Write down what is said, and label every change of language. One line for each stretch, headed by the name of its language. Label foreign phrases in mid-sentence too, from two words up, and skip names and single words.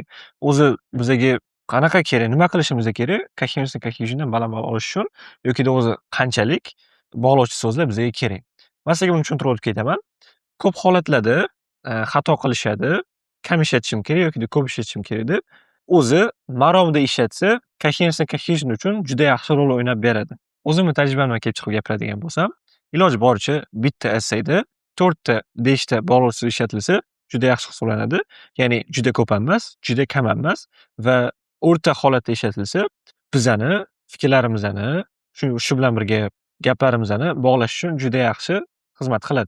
Uzbek: O'zi bizaga qanaqa kerak, nima qilishimiz kerak?
English: Coherence and cohesiondan
Uzbek: baland olish uchun yoki o'zi qanchalik bog'lovchi so'zlar bizaga kerak. Men sizga buni tushuntirib o'tib ketaman. Ko'p holatlarda xato qilishadi. Kam ishlatishim kerak yoki ko'p ishlatishim kerak deb. O'zi maromda ishlatsa,
English: coherence and cohesion
Uzbek: uchun juda yaxshi rol o'ynab beradi. O'zimni tajribamdan kelib chiqib gapiradigan bo'lsam, iloji boricha bitta essayda 4 ta, 5 ta bog'lovchi so'z ishlatilsa, juda yaxshi hisoblanadi. Ya'ni juda ko'p ham emas, juda kam ham emas va o'rta holatda ishlatilsa, bizani fikrlarimizni, shu bilan birga gaplarimizni bog'lash uchun juda yaxshi xizmat qiladi.